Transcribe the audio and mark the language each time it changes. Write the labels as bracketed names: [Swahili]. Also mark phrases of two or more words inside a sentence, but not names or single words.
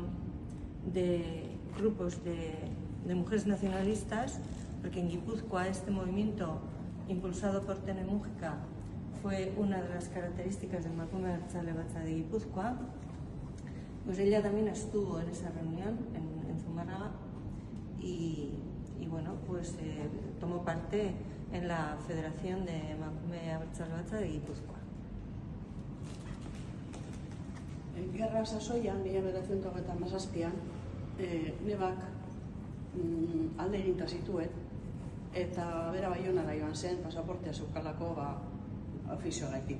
[Spanish] de grupos de mujeres nacionalistas, porque en Guipúzcoa este movimiento impulsado por Tene Mujika fue una de las características de Emakume Abertzale Batza de Guipúzcoa, pues ella también estuvo en esa reunión en Zumárraga y bueno, pues tomó parte en la Federación de Emakume Abertzale Batza de Guipúzcoa. [Basque] Gerra sasoian, 1937an, nebak alde eginta zituen, eta bera Baionara joan zen, pasaportea zeukalako ofizioagaitik.